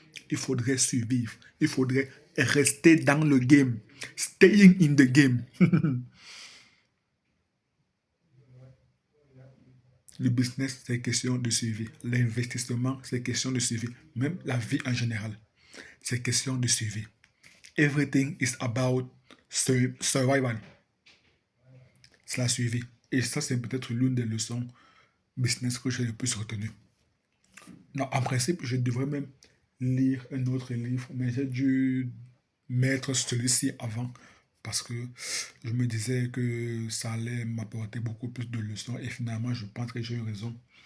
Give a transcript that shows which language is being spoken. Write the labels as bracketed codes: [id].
[fr] Il faudrait survivre. Il faudrait rester dans le game. [en] Staying in the game. [fr] Le business, c'est question de suivi. L'investissement, c'est question de suivi. Même la vie en général, c'est question de suivi. [en] Everything is about survival. [fr] C'est la suivi. Et ça, c'est peut-être l'une des leçons business que j'ai le plus retenu. Non, en principe, je devrais même lire un autre livre, mais j'ai dû mettre celui-ci avant parce que je me disais que ça allait m'apporter beaucoup plus de leçons et finalement, je pense que j'ai eu raison.